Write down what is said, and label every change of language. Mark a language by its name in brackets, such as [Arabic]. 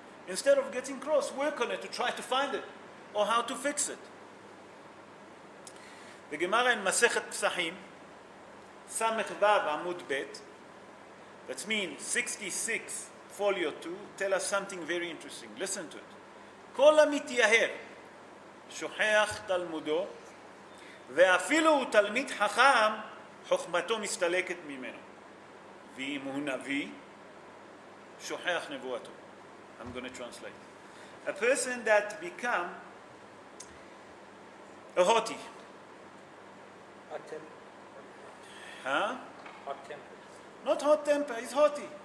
[English] Instead of getting cross, work on it to try to find it or how to fix it. The Gemara in Masechet Psachim, Samech Vav Amud Bet, that means 66 folio 2, tell us something very interesting. Listen to it. [Hebrew] כל המתייהר שוכח תלמודו ואפילו הוא תלמיד חכם חוכמתו מסתלקת ממנו ואם הוא נביא שוכח נבואתו. [English] I'm going to translate. A person that become a haughty. Hot temper. Huh? Hot temper. Not hot temper, he's haughty.